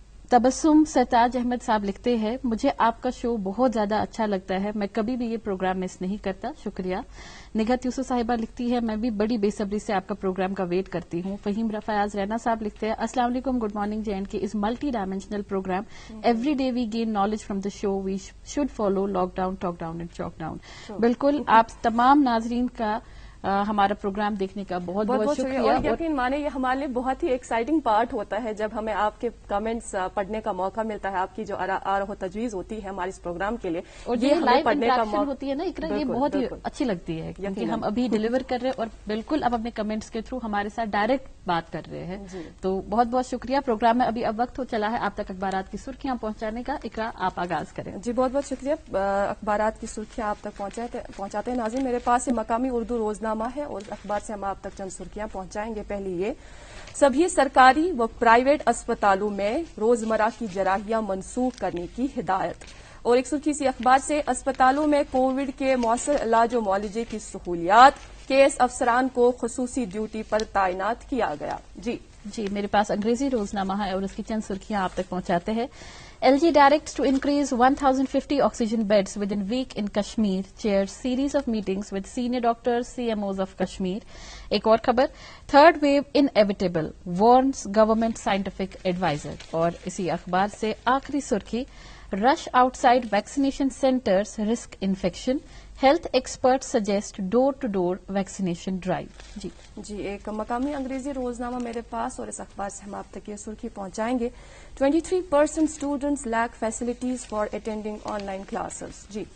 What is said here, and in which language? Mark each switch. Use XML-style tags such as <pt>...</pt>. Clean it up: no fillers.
<ur>تبسم سرتاج احمد صاحب لکھتے ہیں، مجھے آپ کا شو بہت زیادہ اچھا لگتا ہے، میں کبھی بھی یہ پروگرام مس نہیں کرتا، شکریہ. نگہت یوسف صاحبہ لکھتی ہے، میں بھی بڑی بے صبری سے آپ کا پروگرام کا ویٹ کرتی ہوں. فہیم فیاض رینا صاحب لکھتے ہیں، السلام علیکم،</ur> <en>Good morning JNK is multidimensional programme. Every day we gain knowledge from the show, we should follow lockdown talk down and chalk down.</en> <ur>بالکل، آپ تمام ناظرین کا ہمارا پروگرام دیکھنے کا بہت بہت شکریہ. اور یقین مانے یہ ہمارے لیے بہت ہی ایکسائٹنگ پارٹ ہوتا ہے جب ہمیں آپ کے کمنٹس پڑھنے کا موقع ملتا ہے، آپ کی جو آراء و تجویز ہوتی ہے ہمارے اس پروگرام کے لیے، اور یہ لائیو انٹریکشن ہوتی ہے نا اقرا، یہ بہت ہی اچھی لگتی ہے کیونکہ ہم ابھی ڈیلیور کر رہے ہیں اور بالکل اب اپنے کمنٹس کے تھرو ہمارے ساتھ ڈائریکٹ بات کر رہے ہیں. تو بہت بہت شکریہ. پروگرام میں ابھی اب وقت ہو چلا ہے آپ تک اخبارات کی سرخیاں پہنچانے کا. اقرا، آپ آغاز کریں. جی بہت بہت شکریہ. اخبارات کی سرخیاں آپ تک پہنچاتے ہیں ناظرین. میرے پاس یہ مقامی اردو روزنامہ ہے اور اخبار سے ہم آپ تک چند سرخیاں پہنچائیں گے. پہلی یہ، سبھی سرکاری و پرائیویٹ اسپتالوں میں روزمرہ کی جراحیاں منسوخ کرنے کی ہدایت. اور ایک سرخی سی اخبار سے، اسپتالوں میں کووڈ کے مؤثر علاج و معالجے کی سہولیات، کیس افسران کو خصوصی ڈیوٹی پر تعینات کیا گیا. جی میرے پاس انگریزی روزنامہ ہے اور اس کی چند سرخیاں آپ تک پہنچاتے ہیں.</ur> <en>LG directs to increase 1,050 oxygen beds within week in Kashmir. Chairs series of meetings with senior doctors, CMOs of Kashmir.</en> <ur>ایک اور خبر،</ur> <en>third wave inevitable, warns government scientific advisor.</en> <ur>اور اسی اخبار سے آخری سرخی،</ur> <en>rush outside vaccination centers risk infection. Health expert suggest door to door vaccination drive.</en> <ur>جی ایک مقامی انگریزی روزنامہ میرے پاس اور اس اخبار سے ہم آپ تک یہ سرخی پہنچائیں گے،</ur> <en>23% students lack facilities for attending online classes.</en>